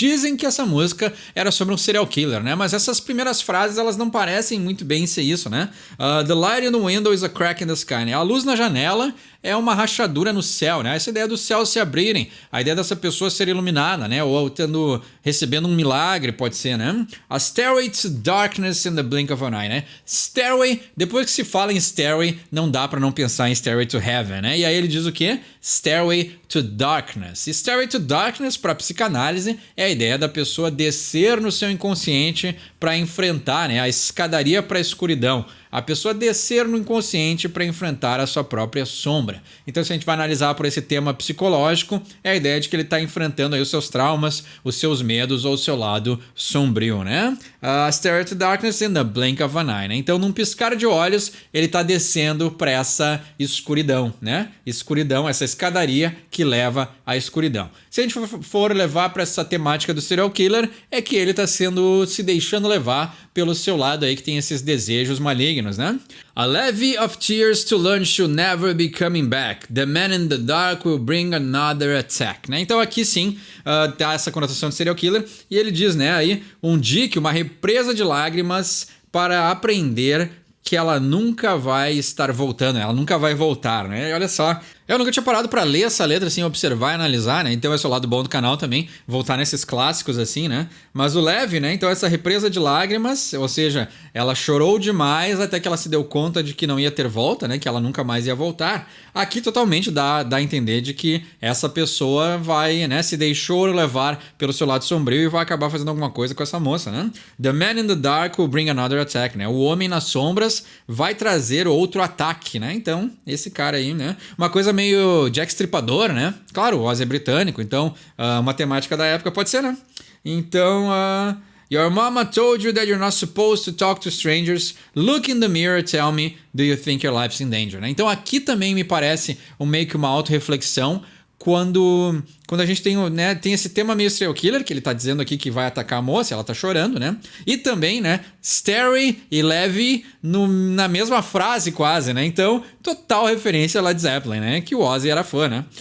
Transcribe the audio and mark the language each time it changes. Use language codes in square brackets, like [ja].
[pt] Dizem que essa música era sobre um serial killer, né? Mas essas primeiras frases, elas não parecem muito bem ser isso, né? [en] The light in the window is a crack in the sky, [pt] né? A luz na janela é uma rachadura no céu, né? Essa ideia do céu se abrirem, a ideia dessa pessoa ser iluminada, né? Ou recebendo um milagre, pode ser, né? [en] A stairway to darkness in the blink of an eye, né? [pt] Stairway, depois que se fala em stairway, não dá pra não pensar em stairway to heaven, né? E aí ele diz o quê? Stairway to Darkness. Stairway to Darkness, para psicanálise, é a ideia da pessoa descer no seu inconsciente para enfrentar, né, a escadaria para a escuridão. A pessoa descer no inconsciente para enfrentar a sua própria sombra. Então, se a gente vai analisar por esse tema psicológico, é a ideia de que ele está enfrentando aí os seus traumas, os seus medos ou o seu lado sombrio, né? [en] Stairway to Darkness in the blink of an eye, né? [pt] Então, num piscar de olhos, ele está descendo para essa escuridão, né? Escuridão, essa escadaria que leva à escuridão. Se a gente for levar para essa temática do serial killer, é que ele está se deixando levar pelo seu lado aí que tem esses desejos malignos, né? [en] A levee of tears to learn she'll never be coming back. The man in the dark will bring another attack, né? [pt] Então aqui sim tá essa conotação de serial killer e ele diz, né, aí um dique, uma represa de lágrimas para aprender que ela nunca vai estar voltando, ela nunca vai voltar, né? E olha só, eu nunca tinha parado pra ler essa letra, assim, observar e analisar, né? Então esse é o lado bom do canal também, voltar nesses clássicos, assim, né? Mas o leve, né? Então essa represa de lágrimas, ou seja, ela chorou demais até que ela se deu conta de que não ia ter volta, né? Que ela nunca mais ia voltar. Aqui totalmente dá a entender de que essa pessoa vai, né? Se deixou levar pelo seu lado sombrio e vai acabar fazendo alguma coisa com essa moça, né? [en] The man in the dark will bring another attack, [pt] né? O homem nas sombras vai trazer outro ataque, né? Então, esse cara aí, né? Uma coisa meio Jack Stripador, né? Claro, o Ozzy é britânico, então uma temática da época pode ser, né? [en] Então, Your mama told you that you're not supposed to talk to strangers. Look in the mirror, tell me, do you think your life's in danger? [pt] Né? Então aqui também me parece meio que uma autorreflexão quando a gente tem, né, tem esse tema meio serial killer, que ele tá dizendo aqui que vai atacar a moça, ela tá chorando, né? E também, né, Stairway e Levy na mesma frase quase, né? Então, total referência a Led Zeppelin, né? Que o Ozzy era fã, né?